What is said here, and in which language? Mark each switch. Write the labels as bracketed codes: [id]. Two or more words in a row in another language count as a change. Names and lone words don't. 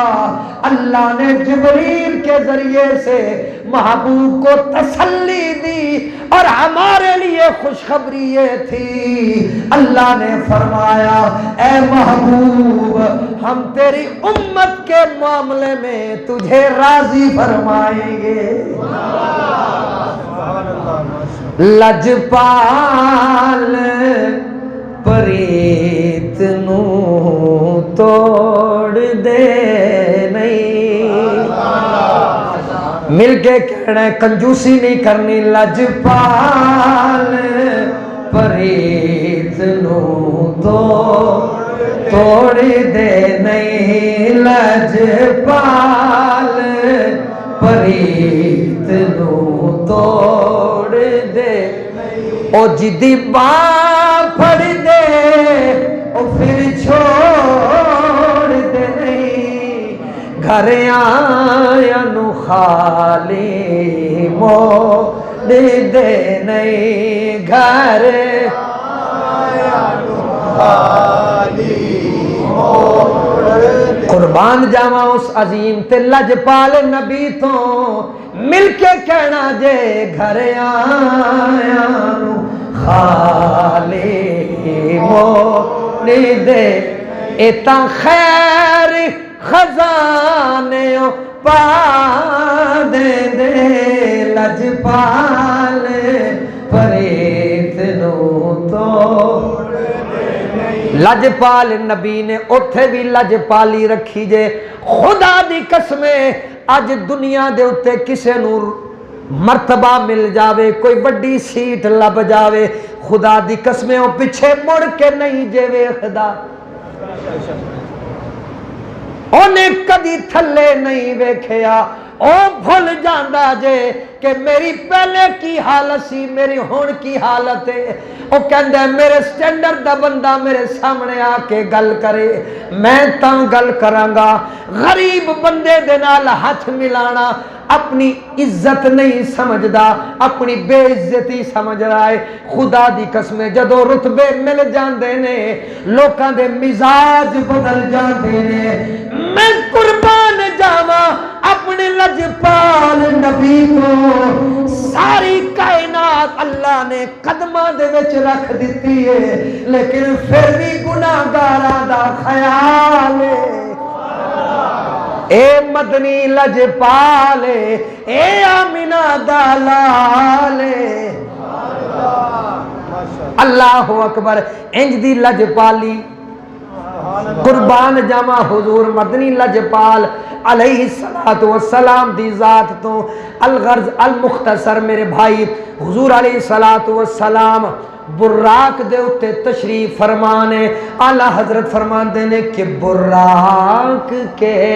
[ur] اللہ نے جبریل کے ذریعے سے محبوب کو تسلی دی اور ہمارے لیے خوشخبری یہ تھی. اللہ نے فرمایا اے محبوب ہم تیری امت کے معاملے میں تجھے راضی فرمائیں گے. [pa] لجپال پریت نو توڑ دے نہیں، مل کے کہنا ہے کنجوسی نہیں کرنی. لجپال پریت نو توڑ دے نہیں، لجپال پریت نو توڑ دے. او جدی باں پھڑ دے او پھر چھوڑ دے نہیں، گھر آیا نو خالی موڑ دے نہیں، گھر آیا نو خالی موڑ دے. قربان جاواں اس عظیم تے لجپال نبی تو، مل کے کہنا جے گھر آیا نو خالی موڑ دے. ایتاں خیر خزانے پا دے دے، لجپال پریت نو توڑ دے نہیں، لجپال نبی نے اوتھے بھی لجپالی رکھی جے خدا دی قسمیں اج دنیا دے اتے کسے نور مرتبہ مل جاوے کوئی بڑی سیٹ لب جاوے خدا دی قسمیں وہ پیچھے مڑ کے نہیں جے ویکھدا انہیں کدی تھلے نہیں ویکھیا او بھول جاندا جے کہ میری پہلے کی حالت سی میری ہون کی حالت ہے او کہندا میرے سٹینڈرڈ دا بندہ میرے سامنے آ کے گل کرے میں تاں گل کرانگا غریب بندے دے نال ہاتھ ملانا اپنی عزت نہیں سمجھدا اپنی بے عزتی سمجھ رہا ہے خدا دی قسم جدو رتبے مل جاندے نے لوکاں دے مزاج بدل جاندے نے میں قربان جاواں اپنے لجپال نبی کو ساری کائنات اللہ نے قدماں دے وچ رکھ دیتی ہے لیکن پھر بھی گناہگاراں دا خیال ہے اے مدنی لجپالے اے آمینہ دالالے اللہ اکبر انج دی لجپالی قربان جاواں حضور مدنی لجپال علیہ السلام دی ذات تو الغرض المختصر میرے بھائی حضور علیہ السلام براق دے اتے تشریف فرمانے اعلی حضرت فرمان دینے کہ براق کے